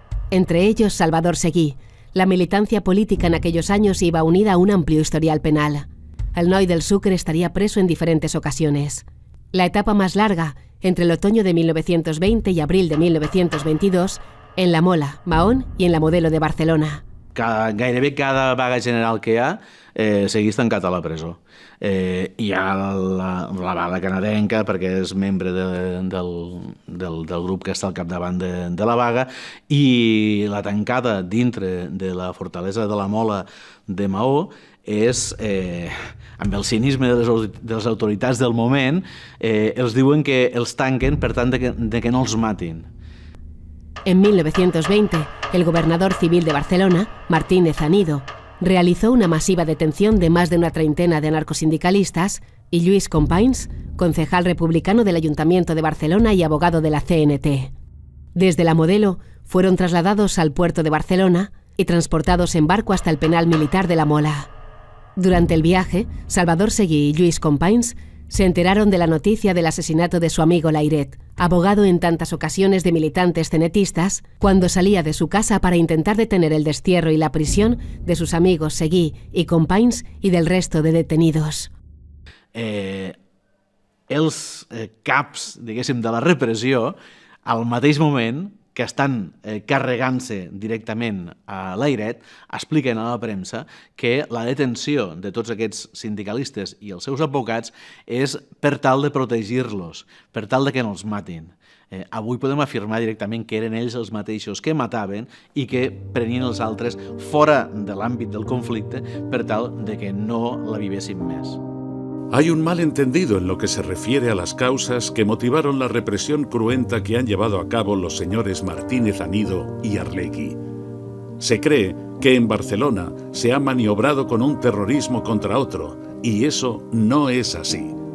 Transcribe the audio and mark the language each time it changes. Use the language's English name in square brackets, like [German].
[Spanish] Entre ellos Salvador Seguí. La militancia política en aquellos años iba unida a un amplio historial penal. El noi del Sucre estaría preso en diferentes ocasiones. La etapa más larga, entre el otoño de 1920 y abril de 1922, en la Mola, Mahón i en la Modelo de Barcelona. [Catalan] Gairebé cada vaga general que hi ha seguís tancat a la presó. Hi ha la vaga canadenca, perquè és membre del grup que està al capdavant de la vaga, i la tancada dintre de la fortalesa de la Mola de Maó és, amb el cinisme de les autoritats del moment, els diuen que els tanquen per tant de que no els matin. [Spanish] En 1920, el gobernador civil de Barcelona, Martínez Anido, realizó una masiva detención de más de una treintena de anarcosindicalistas y Lluís Companys, concejal republicano del Ayuntamiento de Barcelona y abogado de la CNT. Desde la Modelo fueron trasladados al puerto de Barcelona y transportados en barco hasta el penal militar de La Mola. Durante el viaje, Salvador Seguí y Lluís Companys se enteraron de la noticia del asesinato de su amigo Layret, abogado en tantas ocasiones de militantes cenetistas, cuando salía de su casa para intentar detener el destierro y la prisión de sus amigos Seguí y Companys y del resto de detenidos. [Catalan] Els caps, diguéssim, de la repressió, al mateix moment que estan carregant-se directament a Layret, expliquen a la premsa que la detenció de tots aquests sindicalistes i els seus advocats és per tal de protegir-los, per tal de que no els matin. Avui podem afirmar directament que eren ells els mateixos que mataven i que prenien els altres fora de l'àmbit del conflicte per tal de que no la vivessin més. [Spanish] Hay un malentendido en lo que se refiere a las causas que motivaron la represión cruenta que han llevado a cabo los señores Martínez Anido y Arlegui. Se cree que en Barcelona se ha maniobrado con un terrorismo contra otro, y eso no es así.